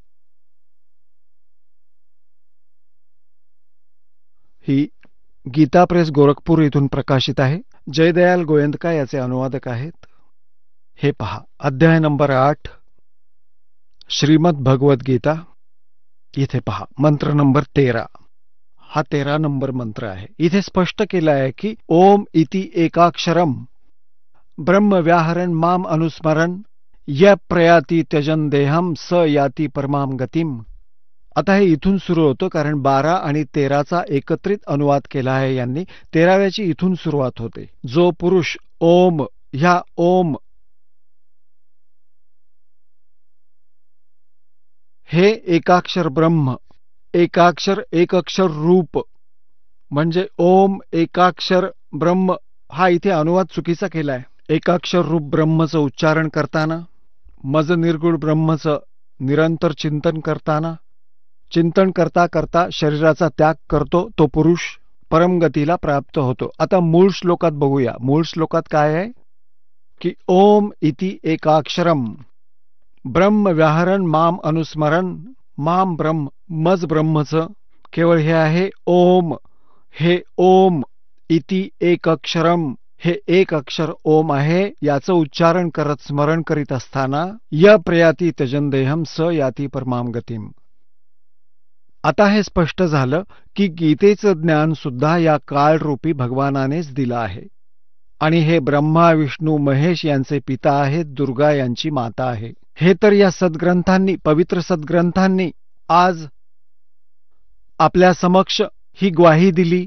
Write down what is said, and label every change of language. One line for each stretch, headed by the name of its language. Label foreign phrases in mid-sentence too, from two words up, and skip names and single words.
Marathi: ही गीता प्रेस गोरखपूर इथून प्रकाशित आहे. जयदयाल गोयंदका याचे अनुवादक आहेत. हे पहा, अध्याय नंबर 8 श्रीमद भगवद्गीता. इथे पहा मंत्र नंबर 13. हा 13 नंबर मंत्र आहे. इथे स्पष्ट केलं आहे की
Sanskrit: ओम इति एकाक्षरम ब्रह्म व्याहरण माम अनुस्मरण य प्रयाती त्यजन देहम स याती परमाम गतिम.
Marathi: आता हे इथून सुरू होतं कारण 12 आणि 13चा एकत्रित अनुवाद केला आहे यांनी. 13व्याची इथून सुरुवात होते. जो पुरुष ओम ह्या ओम हे एकाक्षर ब्रह्म, एकाक्षर एक अक्षर रूप म्हणजे ओम एकाक्षर ब्रह्म, हा इथे अनुवाद चुकीचा केलाय. एकाक्षर रूप ब्रह्मचं उच्चारण करताना, मज निर्गुण ब्रह्मचं निरंतर चिंतन करताना, चिंतन करता करता शरीराचा त्याग करतो तो पुरुष परमगतीला प्राप्त होतो. आता मूळ श्लोकात बघूया. मूळ श्लोकात काय आहे की
Sanskrit: ओम इति एकाक्षरम ब्रह्म व्याहरण माम अनुस्मरण
Marathi: माम ब्रह्म, मज ब्रह्मचं केवळ हे आहे ओम.
Sanskrit: हे ओम इति एक अक्षरम,
Marathi: हे एक अक्षर ओम आहे. याचं उच्चारण करत स्मरण करीत असताना
Sanskrit: य प्रयाती त्यजन देहम स याती परमाम गतिम.
Marathi: आता हे स्पष्ट झालं की गीतेचं ज्ञान सुद्धा या काळरूपी भगवानानेच दिलं आहे. आणि हे ब्रह्मा विष्णू महेश यांचे पिता आहेत, दुर्गा यांची माता आहे. हे तर या सद्ग्रंथांनी, पवित्र सद्ग्रंथांनी आज आपल्या समक्ष ही ग्वाही दिली.